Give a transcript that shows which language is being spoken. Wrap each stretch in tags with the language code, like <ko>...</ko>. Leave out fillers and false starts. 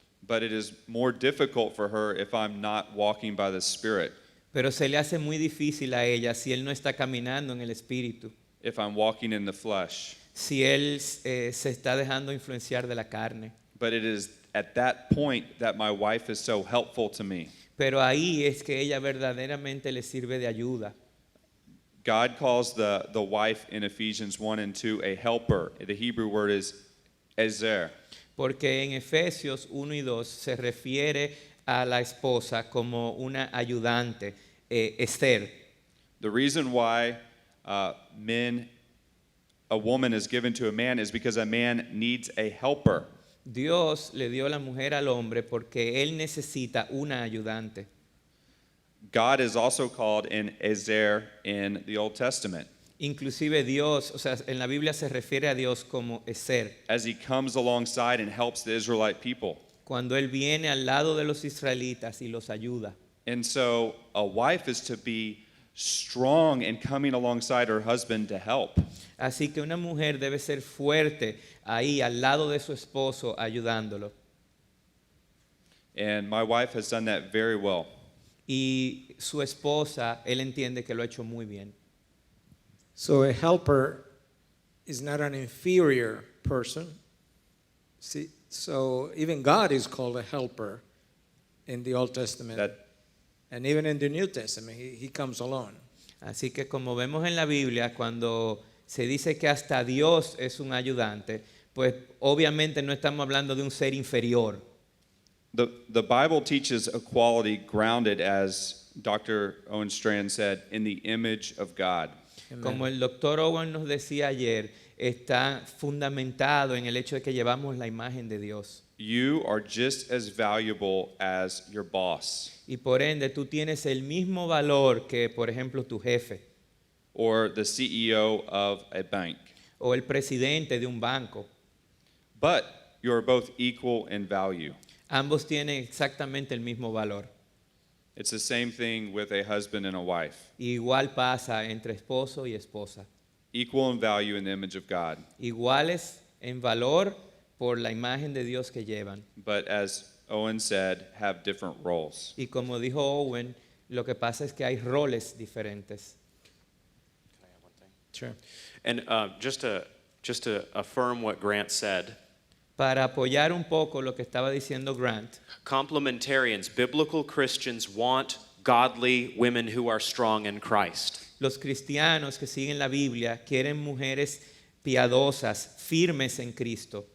<en>But it is more difficult for her if I'm not walking by the Spirit,</en> <es>Pero se le hace muy difícil a ella si él no está caminando en el espíritu,</es> <en>if I'm walking in the flesh.</en> <es>si él se está dejando influenciar de la carne.</es> <en>But it is at that point that my wife is so helpful to me.</en> <es>Pero ahí es que ella verdaderamente le sirve de ayuda.</es> <en>God calls the wife in Ephesians 1 and 2 a helper. The Hebrew word is ezer.</en> <es>Porque en Efesios 1 y 2 se refiere a la esposa como una ayudante, Esther.</es> <en>The reason why a woman is given to a man is because a man needs a helper.</en> <es>Dios le dio la mujer al hombre porque él necesita una ayudante.</es> <en>God is also called an ezer in the Old Testament.</en> <es>Inclusive Dios, o sea, en la Biblia se refiere a Dios como Ezer.</es> <en>As he comes alongside and helps the Israelite people.</en> <es>Cuando él viene al lado de los israelitas y los ayuda.</es> <en>And so a wife is to be strong in coming alongside her husband to help.</en> <es>Así que una mujer debe ser fuerte ahí al lado de su esposo ayudándolo.</es> <en>And my wife has done that very well.</en> <es>Y su esposa, él entiende que lo ha hecho muy bien.</es> <en>So a helper is not an inferior person. See, so even God is called a helper in the Old Testament. And even in the New Testament, he comes alone.</en> <es>Así que como vemos en la Biblia, cuando se dice que hasta Dios es un ayudante, pues obviamente no estamos hablando de un ser inferior.</es> <en>The Bible teaches equality grounded, as Dr. Owen Strand said, in the image of God.</en> <es>Como el doctor Owen nos decía ayer, está fundamentado en el hecho de que llevamos la imagen de Dios.</es> <en>You are just as valuable as your boss</en> <es>Y por ende tú tienes el mismo valor que, por ejemplo, tu jefe</es> <en>or the CEO of a bank.</en> <es>o el presidente de un banco.</es> <en>But you are both equal in value.</en> <es>Ambos tienen exactamente el mismo valor.</es> <en>It's the same thing with a husband and a wife.</en> <es>Igual pasa entre esposo y esposa.</es> <en>Equal in value in the image of God.</en> <es>Iguales en valor por la imagen de Dios que llevan.</es> <en>But as Owen said, have different roles.</en> <es>Y como dijo Owen, lo que pasa es que hay roles diferentes.</es> <en>Sure. And just to affirm what Grant said,</en> <es>Para apoyar un poco lo que estaba diciendo Grant,</es> <en>complementarians, biblical Christians want godly women who are strong in Christ.</en> <es>los cristianos que siguen la Biblia quieren mujeres piadosas, firmes en Cristo.</es>